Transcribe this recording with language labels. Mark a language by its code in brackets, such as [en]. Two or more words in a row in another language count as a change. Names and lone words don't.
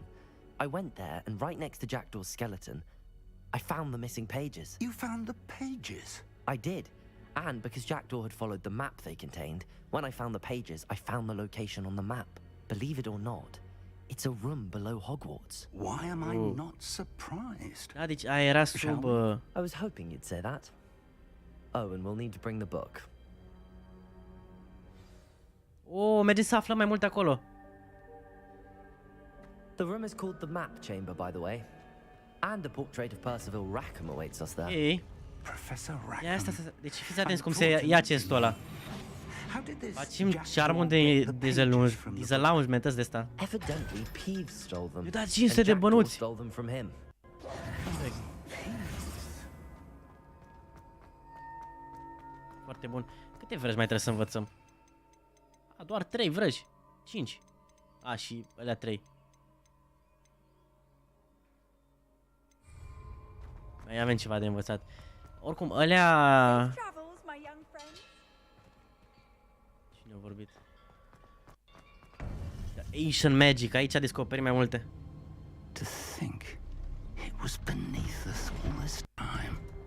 [en] I went there, and right next to Jackdaw's skeleton, I found the missing pages. You found the pages? I did. And because Jackdaw had followed the map they contained, when I found the pages, I found the location on the map. Believe it or not, it's a room below Hogwarts. Why am I not surprised? [ro] Da, deci aia era sub... [en] I was hoping you'd say that. Oh, and we'll need to bring the book. [ro] Oh, mergem să aflăm mai multe acolo. [en] The room is called the Map Chamber, by the way. And a portrait of Percival Rackham awaits us there. [ro] Ei. [en] Professor Rackham. [ro] Ia asta, deci fiți atenți cum se ia chestul ăla. Facem charmul de dezallowance de asta. [en] Evidently, Peeves stole them. [ro] Eu dat 500 de bănuți. [en] Stole them from him. [ro] Foarte bun. Câte vrăji mai trebuie să învățăm? A, doar 3 vrăji. 5. A, și alea 3. Mai avem ceva de învățat. Oricum, alea... Cine a vorbit? [en] Ancient Magic, [ro] aici descoperim mai multe. [en] To think it was beneath us all this time.